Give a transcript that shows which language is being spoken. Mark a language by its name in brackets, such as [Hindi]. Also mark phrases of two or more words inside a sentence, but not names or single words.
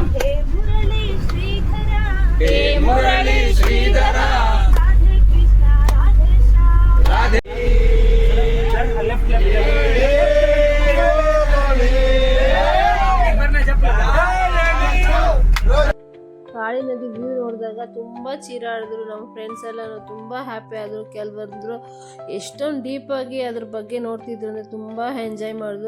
[Sanskrit] He Murali Sridhara, He Murali Sridhara, Radhe Krishna Radhe Shyam, Radhe. [Kannada] ಕಾಳಿ ನದಿ ವ್ಯೂ ನೋಡಿದಾಗ ತುಂಬ ಚೀರಾಡಿದ್ರು ನಮ್ಮ ಫ್ರೆಂಡ್ಸ್ ಎಲ್ಲ. ತುಂಬ ಹ್ಯಾಪಿ ಆದರು. ಕೆಲವರಂದ್ರು ಎಷ್ಟೊಂದು ಡೀಪಾಗಿ ಅದ್ರ ಬಗ್ಗೆ ನೋಡ್ತಿದ್ರು ಅಂದರೆ ತುಂಬ ಎಂಜಾಯ್ ಮಾಡಿದ್ರು.